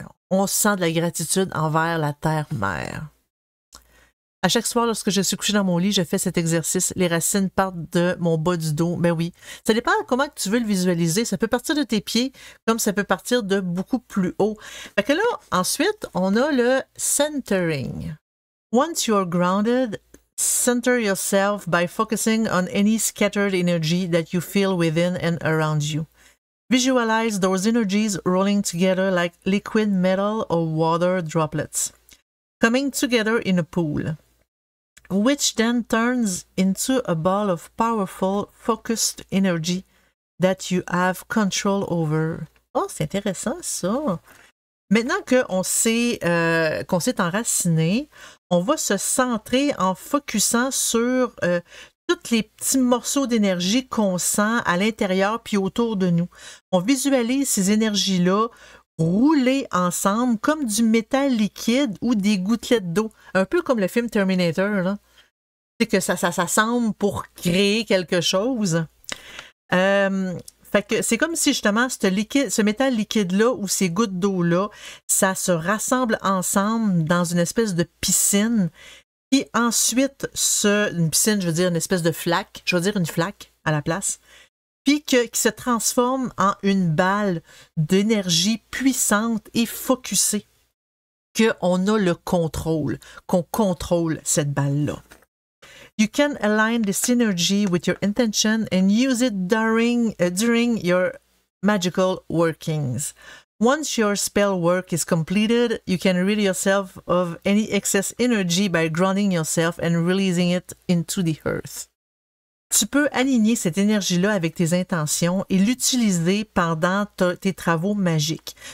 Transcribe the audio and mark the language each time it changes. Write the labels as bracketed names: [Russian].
[French] on sent de la gratitude envers la terre-mère. À chaque soir, lorsque je suis couchée dans mon lit, je fais cet exercice. Les racines partent de mon bas du dos. Ben oui. Ça dépend comment tu veux le visualiser. Ça peut partir de tes pieds, comme ça peut partir de beaucoup plus haut. Fait que là, ensuite, on a le centering. [English] Once you are grounded, center yourself by focusing on any scattered energy that you feel within and around you. Visualize those energies rolling together like liquid metal or water droplets, coming together in a pool, which then turns into a ball of powerful, focused energy that you have control over. [French] Oh, c'est intéressant ça! Maintenant qu'on s'est enraciné, on va se centrer en focusant sur tous les petits morceaux d'énergie qu'on sent à l'intérieur puis autour de nous. On visualise ces énergies-là rouler ensemble comme du métal liquide ou des gouttelettes d'eau. Un peu comme le film Terminator, là. C'est que ça s'assemble pour créer quelque chose. Fait que c'est comme si justement ce métal liquide-là ou ces gouttes d'eau-là, ça se rassemble ensemble dans une espèce de piscine. Puis ensuite, une piscine, je veux dire une espèce de flaque, je veux dire une flaque à la place, puis qui se transforme en une balle d'énergie puissante et focusée, qu'on a le contrôle, qu'on contrôle cette balle-là. [English] You can align this energy with your intention and use it during your magical workings. Once your spell work is completed, you can rid yourself of any excess energy by grounding yourself and releasing it into the earth. [French] Tu peux aligner cette énergie-là avec tes intentions et l'utiliser pendant tes travaux magiques.